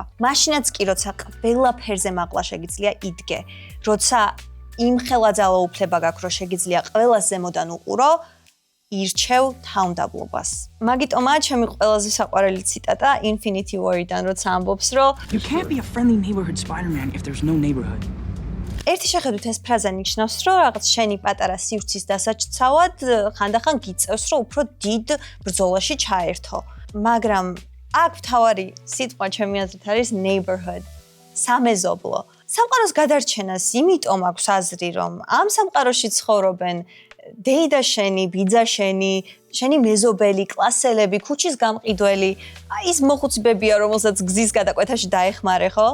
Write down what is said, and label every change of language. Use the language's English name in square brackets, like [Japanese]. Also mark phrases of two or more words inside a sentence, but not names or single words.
[Georgian] მაშინაც კი როცა ყველაფერზე მაღლა შეგიძლია იდგე, როცა იმხელა ძალაუფლება გაქვს, რომ შეგიძლია ყველას ზემოდან უყურო, ირჩევ თავმდაბლობას. მაგიტომაა ჩემი ყველაზე საყვარელი ციტატა Infinity War-დან, როცა ამბობს, რომ [English] You can't be a friendly neighborhood Spider-Man if there's no neighborhood. [Georgian] ერთი შეხედვით ეს ფრაზა ნიშნავს, რომ რაღაც შენი პატარა სივრცის დასაჩცავად ხანდახან გიწევს, რომ უფრო დიდ ბრძოლაში ჩაერთო. მაგრამ აქ მთავარი სიტყვა ჩემი აზრით არის neighborhood, სამეზობლო. სამყაროს გადარჩენას იმიტომ აქვს აზრი, რომ ამ სამყაროში ცხოვრობენ დეიდა შენი, ბიძა შენი, შენი მეზობელი, კლასელები, ქუჩის გამყიდველი, აი ის მოხუცებებია, რომელსაც გზის გადაკვეთაში დაეხმარე, ხო?